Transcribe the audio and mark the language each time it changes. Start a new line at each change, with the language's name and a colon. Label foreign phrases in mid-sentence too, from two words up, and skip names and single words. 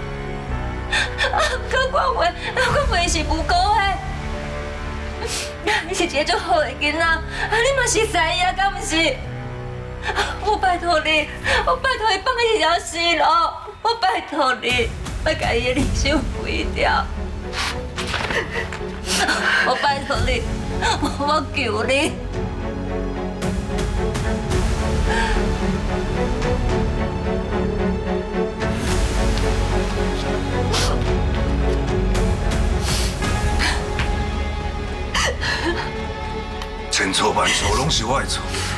Min Nan Chinese: 可我袂是无辜的。你是一个足好的囡仔，你嘛是知影，敢毋是？我拜托你放伊一条死路，我拜托你，要甲伊的人生毁掉。我拜托你，我求你。千错万错，拢是我的错。